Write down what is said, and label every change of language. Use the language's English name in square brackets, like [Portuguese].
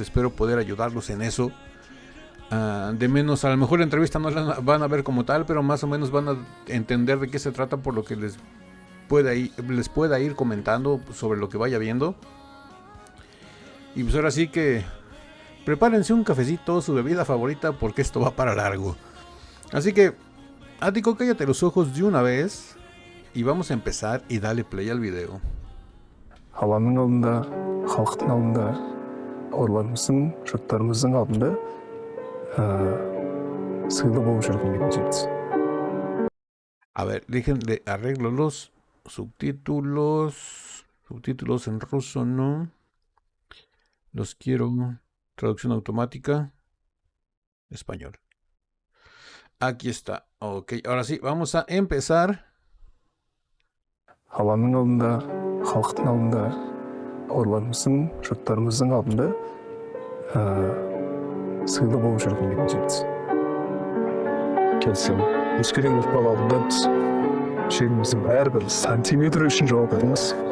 [Spanish] Espero poder ayudarlos en eso. De menos, a lo mejor la entrevista no la van a ver como tal, pero más o menos van a entender de qué se trata, por lo que les pueda ir comentando sobre lo que vaya viendo. Y pues ahora sí que prepárense un cafecito, su bebida favorita, porque esto va para largo. Así que, Ático, cállate los ojos de una vez y vamos a empezar, y dale play al video. [Kazakh] Havanın алдында, халықтың алдында, бауырларымыздың, жұрттарымыздың алдында сыйлы болып жүргім келген жерде. [Spanish] A ver, déjenle arreglo los subtítulos. Subtítulos en ruso, ¿no? Los quiero. Traducción automática. Español. Aquí está. Ok, ahora sí, vamos a empezar. [Kazakh] Havanın алдында, халықтың алдында, бауырларымыздың, жұрттарымыздың алдында сыйлы болып жүргім келген жерде. Келсем, өскелең ұрпақ алдында біз жеріміздің әрбір сантиметр үшін жауаптымыз.